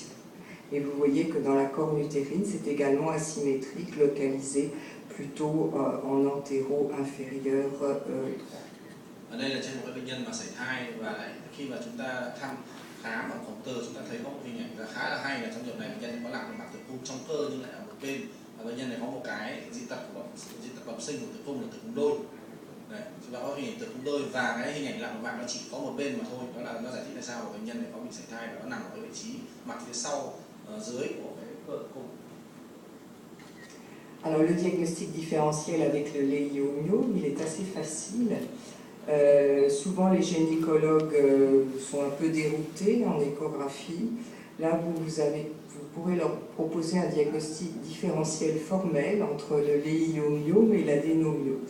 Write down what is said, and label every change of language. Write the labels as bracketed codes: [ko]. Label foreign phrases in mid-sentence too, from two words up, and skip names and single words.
[fr] Et vous voyez que dans la corne utérine, c'est également asymétrique, localisé plutôt en antéro-inférieur droit. [vi] Ở đây là trên một cái bệnh nhân mà sảy thai, và lại khi mà chúng ta thăm khám bằng cộng tơ, chúng ta thấy có một hình ảnh khá là hay là trong trường này bệnh nhân có lạc nội mạc tử cung trong cơ nhưng lại ở một bên, và bệnh nhân này có một cái dị tật bẩm sinh của tử cung là tử cung đôi. Đấy, chúng ta có hình ảnh tử cung đôi và cái hình ảnh lạc nội mạc nó chỉ có một bên mà thôi. Đó là nó giải thích tại sao bệnh nhân này có bị sảy thai và nó nằm ở cái vị trí mặt phía sau dưới của cái cơ tử cung. [fr] Alors le diagnostic différentiel avec le léiomyome, il est assez facile. Souvent les gynécologues sont un peu déroutés en échographie. Là vous pourrez leur proposer un diagnostic différentiel formel entre le léiomyome et l'adénomiose.